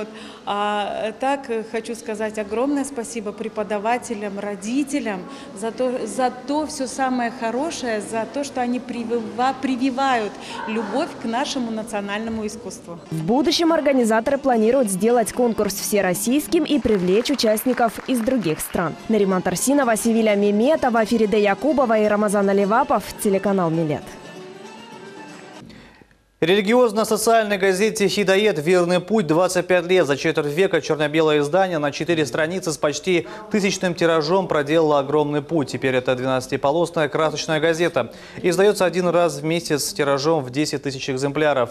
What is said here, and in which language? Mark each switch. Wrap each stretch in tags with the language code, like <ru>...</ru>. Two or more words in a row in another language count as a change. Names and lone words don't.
<ru>А так хочу сказать огромное спасибо преподавателям, родителям за то все самое хорошее, за то, что они прививают любовь к нашему национальному искусству. В будущем организаторы планируют сделать конкурс всероссийским и привлечь участников из других стран. Нариман Тарсинова, Севиля Меметова, Фериде Якубова и Рамазан Аливапов, телеканал «Милет». Религиозно-социальной газете «Хидает. Верный путь» 25 лет. За четверть века черно-белое издание на 4 страницы с почти 1000-ным тиражом проделало огромный путь. Теперь это 12-полосная красочная газета. Издается один раз в месяц с тиражом в 10 тысяч экземпляров.</ru>